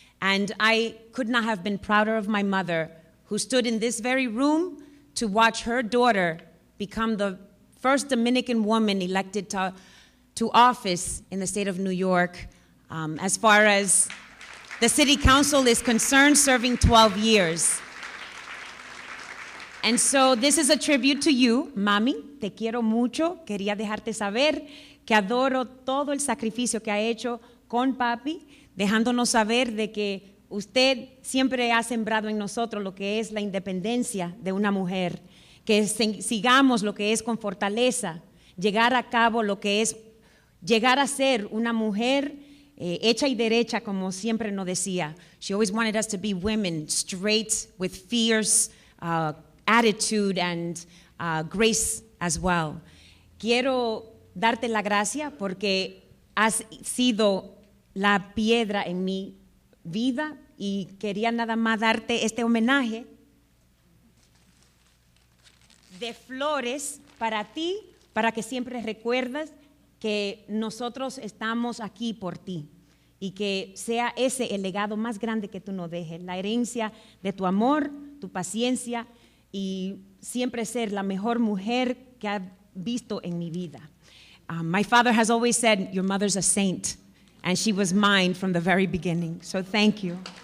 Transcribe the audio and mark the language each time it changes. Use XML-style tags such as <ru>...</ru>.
<en>And I could not have been prouder of my mother, who stood in this very room to watch her daughter become the first Dominican woman elected to office in the state of New York. As far as the city council is concerned, serving 12 years. And so this is a tribute to you, Mami.</en> <es>Te quiero mucho. Quería dejarte saber que adoro todo el sacrificio que ha hecho con papi, dejándonos saber de que usted siempre ha sembrado en nosotros lo que es la independencia de una mujer, que sigamos lo que es con fortaleza, llegar a cabo lo que es llegar a ser una mujer hecha y derecha, como siempre nos decía.</es> <en>She always wanted us to be women, straight, with fierce attitude and grace as well.</en> <es>Quiero darte la gracia porque has sido la piedra en mi vida y quería nada más darte este homenaje de flores para ti, para que siempre recuerdes que nosotros estamos aquí por ti y que sea ese el legado más grande que tú nos dejes, la herencia de tu amor, tu paciencia y siempre ser la mejor mujer que has visto en mi vida.</es> <en>My father has always said, your mother's a saint, and she was mine from the very beginning, so thank you.</en>